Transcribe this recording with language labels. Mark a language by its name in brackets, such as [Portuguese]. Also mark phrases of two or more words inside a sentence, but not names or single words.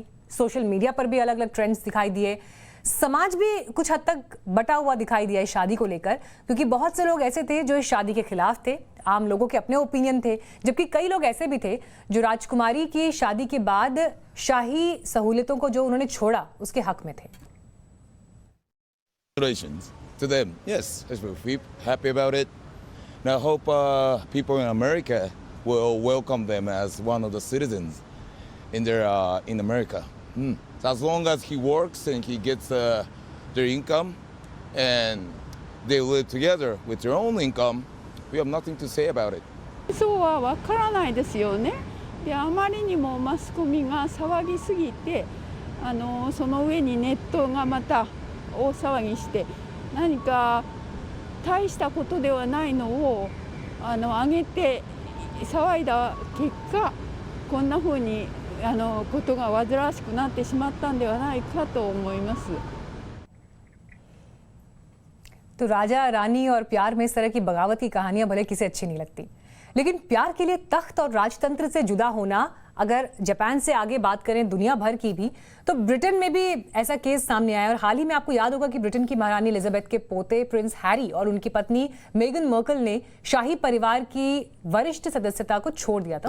[English] social media [Hindi] पर भी अलग अलग ट्रेंड्स दिखाई दिए। समाज भी कुछ हद तक बटा हुआ दिखाई दिया इस शादी को लेकर, क्योंकि बहुत से लोग ऐसे थे जो इस शादी के खिलाफ थे। आम लोगों के अपने ओपिनियन थे, जबकि कई लोग ऐसे भी थे जो राजकुमारी की शादी के बाद शाही सहूलियतों को जो उन्होंने छोड़ा उसके हक में थे। [English] Congratulations to them. Yes, we're happy about it. And I hope people in America will welcome them as one of the citizens in America. So as long as he works and he gets their income and they live together with their own income, we have nothing to say about it. [Japanese] そうはわからないですよね。で、あまりにもマスコミが騒ぎすぎて、その上にネットがまた大騒ぎして、何か大したことではないのを上げて騒いだ結果、こんな風にことが煩わしくなってしまったんではないかと思います。 [Hindi] तो राजा रानी और प्यार में इस तरह की बगावत की कहानियां भले किसे अच्छी नहीं लगती, लेकिन प्यार के लिए तख्त और राजतंत्र से जुदा होना, अगर जापान से आगे बात करें दुनिया भर की भी, तो ब्रिटेन में भी ऐसा केस सामने आया। और हाल ही में आपको याद होगा कि ब्रिटेन की महारानी एलिजाबेथ के पोते प्रिंस हैरी और उनकी पत्नी मेगन मर्कल ने शाही परिवार की वरिष्ठ सदस्यता को छोड़ दिया था।